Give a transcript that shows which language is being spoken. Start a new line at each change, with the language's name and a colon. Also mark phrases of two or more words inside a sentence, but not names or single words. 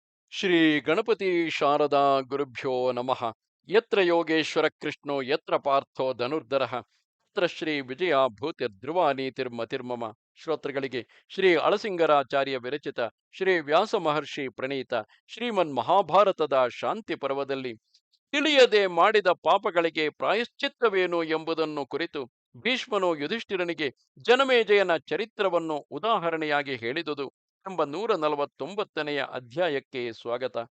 Sanskrit: ಶ್ರೀ ಗಣಪತಿ ಶಾರದಾ ಗುರುಭ್ಯೋ ನಮಃ. ಯತ್ರ ಯೋಗೇಶ್ವರ ಕೃಷ್ಣೋ ಯತ್ರ ಪಾರ್ಥೋ ಧನುರ್ಧರಃ ತತ್ರ ಶ್ರೀ ವಿಜಯ ಭೂತಿರ್ಧ್ರುವ ನೀತಿರ್ಮತಿರ್ಮಮ.
Kannada: ಶ್ರೋತೃಗಳಿಗೆ ಶ್ರೀ ಅಳಸಿಂಗರಾಚಾರ್ಯ ವಿರಚಿತ ಶ್ರೀ ವ್ಯಾಸ ಮಹರ್ಷಿ ಪ್ರಣೀತ ಶ್ರೀಮನ್ ಮಹಾಭಾರತದ ಶಾಂತಿ ಪರ್ವದಲ್ಲಿ ತಿಳಿಯದೆ ಮಾಡಿದ ಪಾಪಗಳಿಗೆ ಪ್ರಾಯಶ್ಚಿತ್ತವೇನು ಎಂಬುದನ್ನು ಕುರಿತು ಭೀಷ್ಮನು ಯುಧಿಷ್ಠಿರನಿಗೆ ಜನಮೇಜಯನ ಚರಿತ್ರವನ್ನು ಉದಾಹರಣೆಯಾಗಿ ಹೇಳಿದುದು ಎಂಬ 149ನೆಯ ಅಧ್ಯಾಯಕ್ಕೆ ಸ್ವಾಗತ.